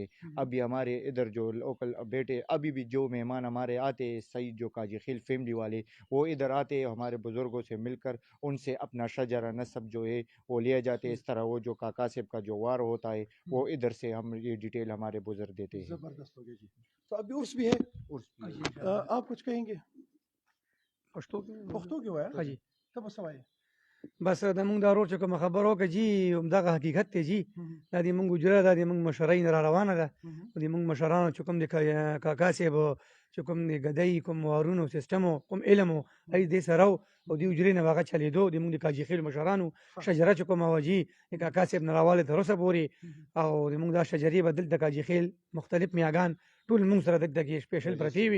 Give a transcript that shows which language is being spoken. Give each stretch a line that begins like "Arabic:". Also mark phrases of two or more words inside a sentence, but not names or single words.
Urdu: ابھی ہمارے ادھر جو لوکل بیٹے، ابھی بھی جو مہمان ہمارے آتے ہیں، سعید جو کاجی خیل فیملی والے، وہ ادھر آتے ہمارے بزرگوں سے مل کر ان سے اپنا شجرہ نسب جو ہے وہ لیا جاتے. اس طرح وہ جو کاکا صاحب کا جو وار ہوتا ہے وہ ادھر سے ہم یہ ڈیٹیل ہمارے بزرگ دیتے ہیں. زبردست ہو گیا جی. تو ابھی عرس بھی ہے، آپ کچھ کہیں گے؟
Pashto: پښتو کې وایه حاجی ته به څه وایې؟ بس د مونږ دا ورور چې کوم خبرو کې جی همدغه حقیقت دی جی. دا د مونږ اجره دا د مونږ مشرۍ نه را روانه ده. د مونږ مشرانو چې کوم د کاکا صاحب چې کوم د ګدۍ کوم وارونو سیستم کوم علم ای دې سره او د اجرې نه واغه چلیدو د مونږ د کاجی خیل مشرانو شجره چې کوم واجی د کاکا صاحب نه راواله تر اوسه پورې، او د مونږ دا شجرې بدل د کاجی خیل مختلف میاګان ټول مونږ سره دغه
English: special party
Pashto: وي.